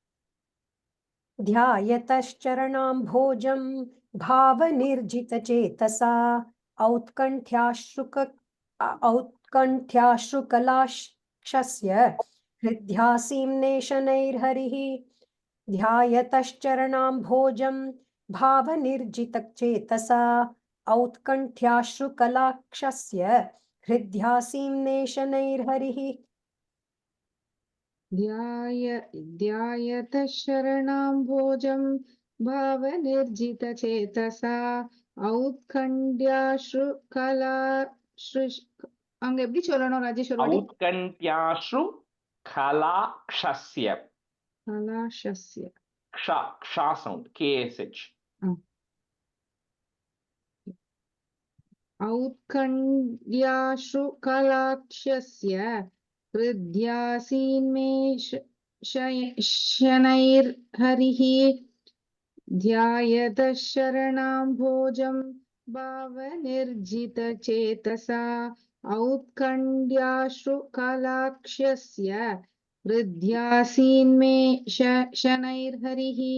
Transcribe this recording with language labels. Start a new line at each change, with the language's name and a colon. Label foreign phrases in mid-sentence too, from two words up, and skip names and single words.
Sanskrit: ध्यायतश्चरणां भोजं भावनिर्जितचेतसा औत्कण्ठ्याश्रुकलाक्षस्य हृद्यासीम्ने शनैर्हरिः ध्यायतश्चरणां भोजं भावनिर्जितचेतसा औत्कण्ठ्याश्रुकलाक्षस्य हृद्यासीम्ने शनैर्हरिः ध्यायत शरणां भोजं भावनिर्जितचेतसा औत्कण्ठ्याश्रु
Tamil: அங்க எப்படி சொல்லணும் ராஜேஷ் ஒரு வாட்டி
Sanskrit: औत्कण्ठ्याश्रु कलाक्षस्य. கலாஷஸ்ய
English: Ksha sound, KSH.
Sanskrit: औत्कण्ठ्याश्रु कलाक्षस्य हृद्यासीन्मे शनैर्हरिः ध्यायत शरणां भोजं भावनिर्जितचेतसा औत्कण्ठ्याश्रु कलाक्षस्य हृद्यासीन्मे शनैर्हरिः